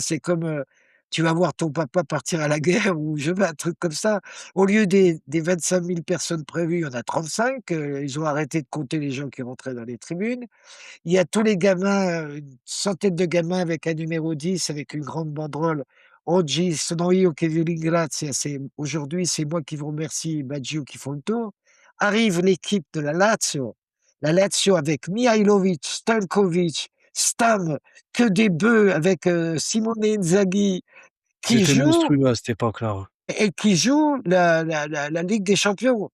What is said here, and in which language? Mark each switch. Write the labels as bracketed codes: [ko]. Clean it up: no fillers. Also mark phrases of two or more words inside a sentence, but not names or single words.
[fr] C'est comme tu vas voir ton papa partir à la guerre ou je veux un truc comme ça. Au lieu des 25 000 personnes prévues, il y en a 35. Ils ont arrêté de compter les gens qui rentraient dans les tribunes. Il y a tous les gamins, une centaine de gamins avec un numéro 10 avec une grande banderole. [it] Oggi sono io che vi ringrazio, [fr] c'est aujourd'hui, c'est moi qui vous remercie, Baggio qui font le tour. Arrive l'équipe de la Lazio avec Mihailovic, Stankovic, Stam, que des bœufs avec Simone Inzaghi Ils qui étaient joue monstrueux à cette époque-là, ouais. et qui joue la Ligue des Champions.